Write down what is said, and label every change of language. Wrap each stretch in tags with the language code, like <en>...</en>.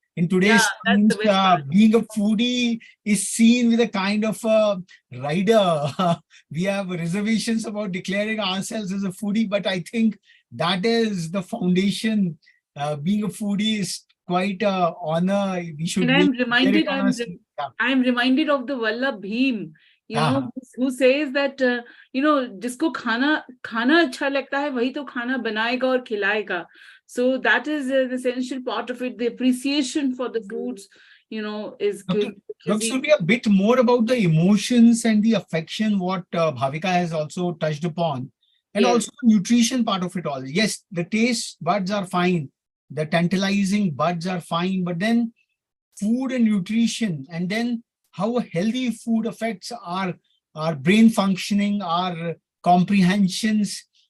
<en>In today's times, being a foodie is seen with a kind of a rider. We have reservations about declaring ourselves as a foodie, but I think that is the foundation. Being a foodie is quite an honor. We should. And I'm reminded of the Vallabh Bhim, who says that</en> <hi>जिसको खाना अच्छा लगता है वही तो खाना बनाएगा और खिलाएगा.</hi> <en>So that is an essential part of it. The appreciation for the foods, is good. Dr. Surbi, a bit more about the emotions and the affection, what Bhavika has also touched upon, and also the nutrition part of it all. Yes, the taste buds are fine. The tantalizing buds are fine, but then food and nutrition, and then how healthy food affects our brain functioning, our comprehensions,</en>